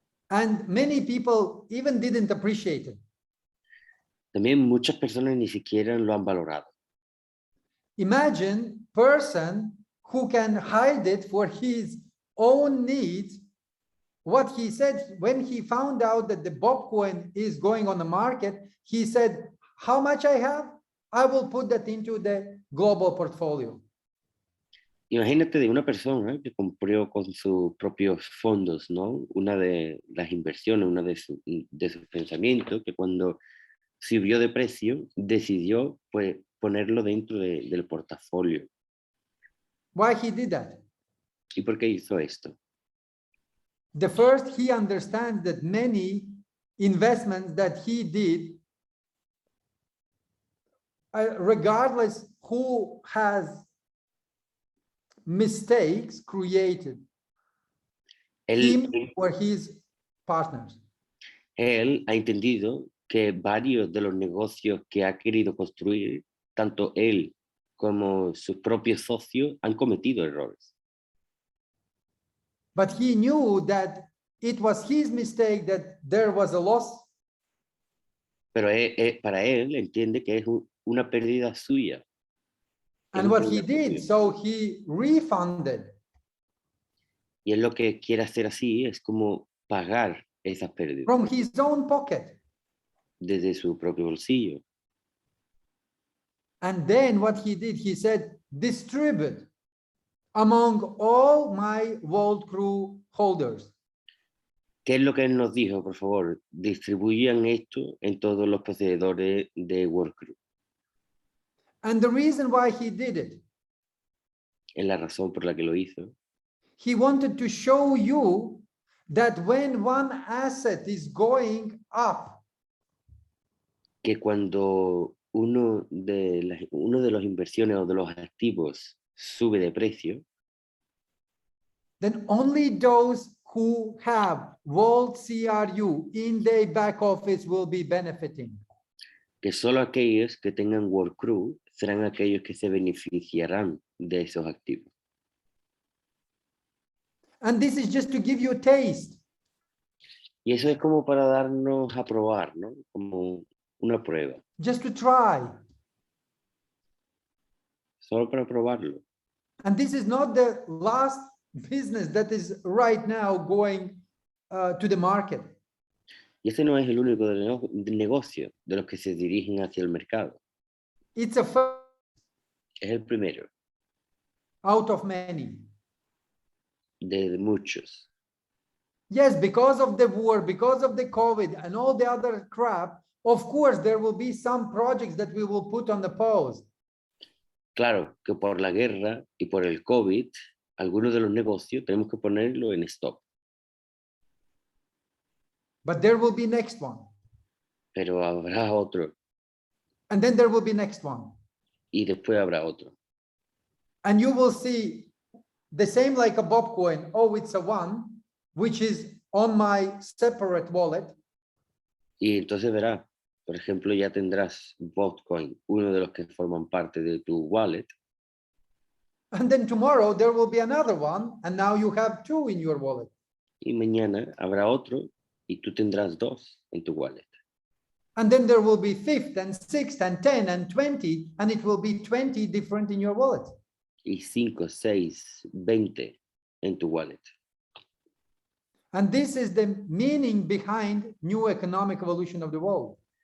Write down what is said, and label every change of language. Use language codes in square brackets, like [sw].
[en] And many people even didn't appreciate it. [es] También muchas personas ni siquiera lo han valorado. [en] Imagine person who can hide it for his own needs. What he said when he found out that the Bobcoin is going on the market, he said, how much I have? I will put that into the global portfolio. [es] Imagínate de una persona que compró con sus propios fondos, ¿no? Una de las inversiones, una de sus pensamientos, que cuando subió de precio, decidió pues, ponerlo dentro del portafolio. [en] Why he did that? [es] ¿Y por qué hizo esto? [en] The first, he understands that many investments that he did, regardless who has mistakes created, him or his partners. [es] Él ha entendido que varios de los negocios que ha querido construir, tanto él como sus propios socios, han cometido errores. [en] But he knew that it was his mistake that there was a loss. [es] Pero para él entiende que es una pérdida suya. [en] And what he did, so he refunded. [es] Y él lo que quiere hacer así es como pagar esas pérdidas. [en] From his own pocket. [es] Desde su propio bolsillo. [en] And then what he did, he said, distribute among all my World Crew holders. [es] ¿Qué es lo que él nos dijo? Por favor, distribuyan esto en todos los poseedores de World Crew. [en] And the reason why he did it, [es] Es la razón por la que lo hizo. [en] he wanted to show you that when one asset is going up, [es] que cuando uno de las inversiones o de los activos sube de precio, [en] then only those who have World CRU in their back office will be benefiting. [es] que solo aquellos que tengan World Crew serán aquellos que se beneficiarán de esos activos. [en] And this is just to give you a taste. [es] Y eso es como para darnos a probar, ¿no? Como una prueba. [en] Just to try. [es] Solo para probarlo. [en] And this is not the last business that is right now going to the market. [es] Y ese no es el único negocio de los que se dirigen hacia el mercado. [en] It's a first [es] Es el primero [en] out of many. [es] de muchos. [en] Yes, because of the war, because of the COVID and all the other crap, of course, there will be some projects that we will put on the pause. [es] Claro que por la guerra y por el COVID, algunos de los negocios tenemos que ponerlo en stop. [en] But there will be next one. [es] Pero habrá otro. [en] And then there will be next one. [es] Y después habrá otro. [en] And you will see the same like a Bobcoin. Oh, it's a one, which is on my separate wallet. [es] Y entonces verás, por ejemplo, ya tendrás Botcoin, uno de los que forman parte de tu wallet. [en] And then tomorrow there will be another one. And now you have two in your wallet. [es] Y mañana habrá otro y tú tendrás dos en tu wallet. [en] And then there will be fifth and sixth and 10 and 20, and it will be 20 different in your wallet. [es] Y 5, 6, 20 en tu wallet. [en] And this is the meaning behind new economic evolution of the world.